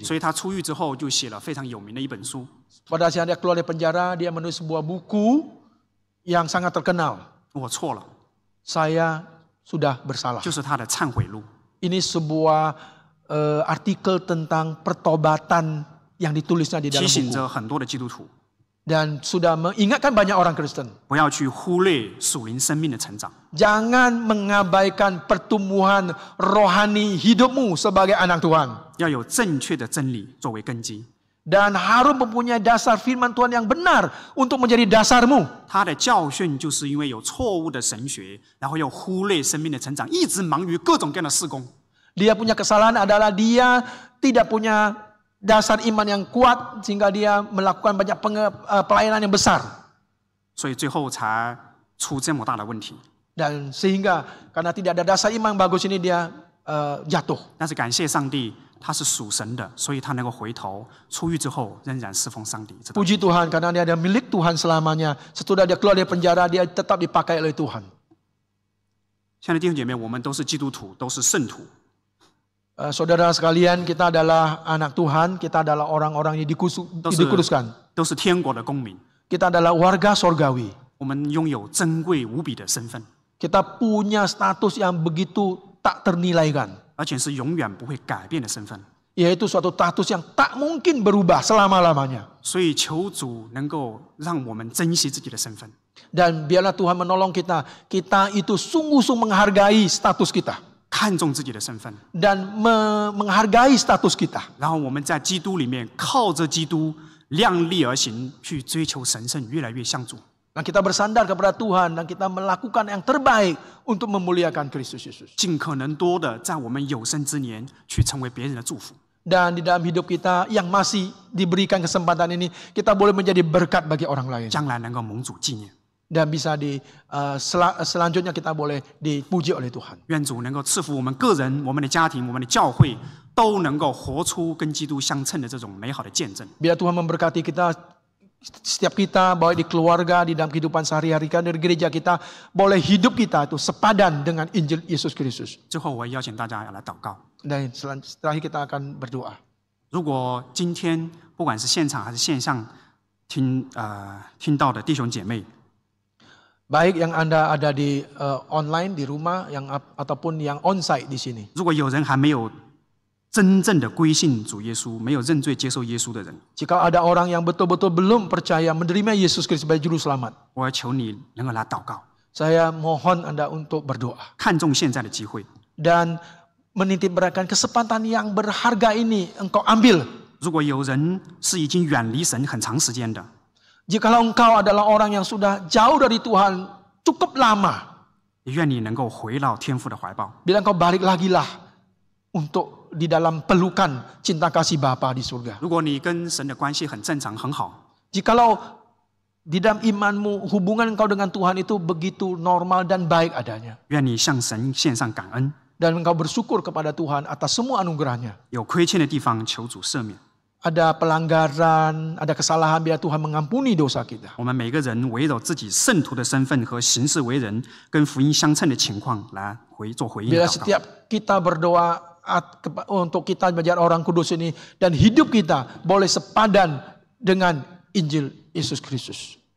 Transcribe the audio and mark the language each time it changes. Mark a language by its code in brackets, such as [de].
[zh] 所以他出狱之后就写了非常有名的一本书。 [id] Pada saat dia keluar dari penjara, dia menulis sebuah buku yang sangat terkenal. [zh] 我错了， [id] Saya sudah bersalah. [zh] 就是他的忏悔录。 [id] Ini sebuah artikel tentang pertobatan yang ditulisnya di [zh] 提 [id] dalam [zh] 醒 [id] buku. [zh] 着很多的基督徒 [id] Dan sudah mengingatkan banyak orang Kristen. [zh] 不要去忽略属灵生命的成长， [id] Jangan mengabaikan pertumbuhan rohani hidupmu sebagai anak Tuhan. [zh] 要有正确的真理作为根基。 [id] Dan harus mempunyai dasar firman Tuhan yang benar untuk menjadi dasarmu. [zh] 他的教训就是因为有错误的神学，然后又忽略生命的成长，一直忙于各种各样的事工。 [id] Dia punya kesalahan adalah dia tidak punya dasar iman yang kuat sehingga dia melakukan banyak pelayanan yang besar. [zh] 所以最后才出这么大的问题。 [id] Dan sehingga karena tidak ada dasar iman yang bagus ini dia jatuh. [zh] 但是感谢上帝，他是属神的，所以他能够回头，出狱之后仍然侍奉上帝。知道吗 [id] Puji Tuhan karena dia ada milik Tuhan selamanya. Setelah dia keluar dari penjara dia tetap dipakai oleh Tuhan. [zh] 亲爱的弟兄姐妹，我们都是基督徒，都是圣徒。 [id] Saudara sekalian, kita adalah anak Tuhan, kita adalah orang-orang yang dikuduskan. [zh] 都是天国的公民， [id] Kita adalah warga sorgawi. [zh] 我们拥有珍贵无比的身份， [id] Kita punya status yang begitu tak ternilaikan. [zh] 而且是永远不会改变的身份。 [id] Yaitu suatu status yang tak mungkin berubah selama-lamanya. [zh] 所以求主能够让我们珍惜自己的身份， [id] Dan biarlah Tuhan menolong kita. Kita itu sungguh-sungguh menghargai status kita. [zh] 看重自己的身份， [id] Dan menghargai status kita. [zh] 然后我们在基督里面靠着基督量力而行，去追求神圣，越来越像主。 [id] Dan kita bersandar kepada Tuhan dan kita melakukan yang terbaik untuk memuliakan Kristus Yesus. [zh] 尽可能多的在我们有生之年去成为别人的祝福。 [id] Dan di dalam hidup kita yang masih diberikan kesempatan ini, kita boleh menjadi berkat bagi orang lain. [zh] 将来能够蒙主纪念。 [id] Dan bisa selanjutnya kita boleh dipuji oleh Tuhan. [zh] 愿主能够赐福我们个人、我们的家庭、我们的教会，都能够活出跟基督相称的这种美好的见证。 [id] Biar Tuhan memberkati kita, setiap kita, baik di keluarga, di dalam kehidupan sehari-hari, di gereja kita, boleh hidup kita itu sepadan dengan Injil Yesus Kristus. [zh] 最后，我也邀请大家来祷告。 [id] Dan setelah kita akan berdoa. [zh] 如果今天不管是现场还是线上听到的弟兄姐妹， [id] Baik yang Anda ada di online di rumah ataupun yang onsite di sini. [zh] 如果有人还没有真正的归信主耶稣，没有认罪接受耶稣的人， [id] Jika ada orang yang betul-betul belum percaya menerima Yesus Kristus sebagai juru selamat, [zh] 我要求你能够来祷告， [id] saya mohon Anda untuk berdoa [zh] 看重现在的机会。 [id] dan menitip beratkan kesempatan yang berharga ini engkau ambil. [zh] 如果有人是已经远离神很长时间的， [id] Jikalau engkau adalah orang yang sudah jauh dari Tuhan cukup lama, [zh] 也愿你能够回到天父的怀抱， [id] bila engkau balik lagi lah untuk di dalam pelukan cinta kasih Bapa di surga. [zh] 如果你跟神的关系很正常很好， [id] Jikalau di dalam imanmu hubungan engkau dengan Tuhan itu begitu normal dan baik adanya, [zh] 愿你向神献上感恩， [id] dan engkau bersyukur kepada Tuhan atas semua anugerahnya. [zh] 有亏欠的地方求主赦免。 [id] Ada pelanggaran, ada kesalahan, biar Tuhan mengampuni dosa kita. [zh] 我们每个人围绕自己圣徒的身份和行事为人跟福音相称的情况来做回应的 [id] Bila [zh] 祷告。 [id] setiap kita berdoa untuk kita menjadi orang kudus ini dan hidup kita boleh sepadan dengan Injil Yesus Kristus.